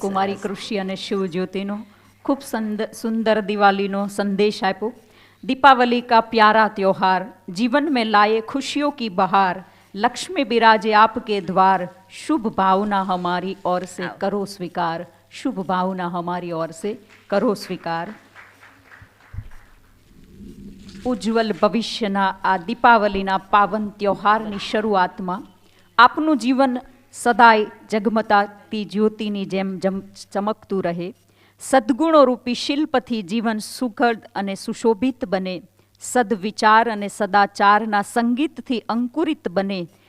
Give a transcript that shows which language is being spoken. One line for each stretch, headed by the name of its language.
Gujarati: કુમારી કૃષિ અને શિવજ્યોતિનો ખૂબ સુંદર
Hindi: दिवाली संदेश
Gujarati: आप्यो.
Hindi: दीपावली का प्यारा त्योहार जीवन में लाए खुशियों की बहार, लक्ष्मी बिराजे आपके द्वार, शुभ भावना हमारी ओर से करो स्वीकार, शुभ भावना हमारी ओर से करो स्वीकार.
Gujarati: ઉજ્જવલ ભવિષ્યના આ દીપાવલીના પાવન ત્યોહારની શરૂઆતમાં આપનું જીવન સદાય જગમતાતી જ્યોતિની જેમ ચમકતું રહે, સદ્ગુણો રૂપી શિલ્પથી જીવન સુખદ અને સુશોભિત બને, સદવિચાર અને સદાચારના સંગીતથી અંકુરિત બને,